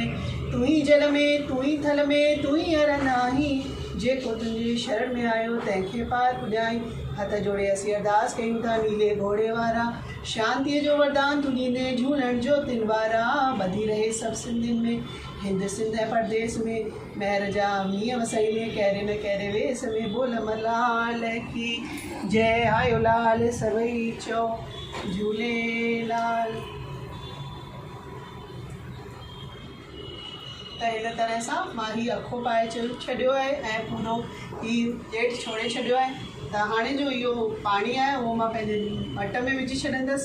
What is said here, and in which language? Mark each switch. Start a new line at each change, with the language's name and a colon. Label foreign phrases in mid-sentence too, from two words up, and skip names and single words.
Sindhi: तूं ई जल में, तूं ई थल में, तूं ई अरन आहीं, जेको तुंहिंजी शरण में आयो तंहिंखे पार पुॼाई। हथ जोड़े असीं अरदास कयूं था नीले घोड़े वारा, शांतीअ जो वरदान तूं ॾींदे झूलण जो तिन वारा। ॿधी रहे सभु सिंधियुनि में, हिंद सिंध ऐं परदेस में, महर जा मींहं वसईले कहिड़े न कहिड़े वेस में।
Hindi: बोल मलाल की जय,
Sindhi: आयो लाल सभई चओ झूलेलाल। त हिन तरह सां मां हीउ अखो पाए छॾियो आहे ऐं पूरो हीउ ॼेठ छोड़े छॾियो आहे। त हाणे जो इहो पाणी आहे उहो मां पंहिंजे मट में विझी छॾींदसि।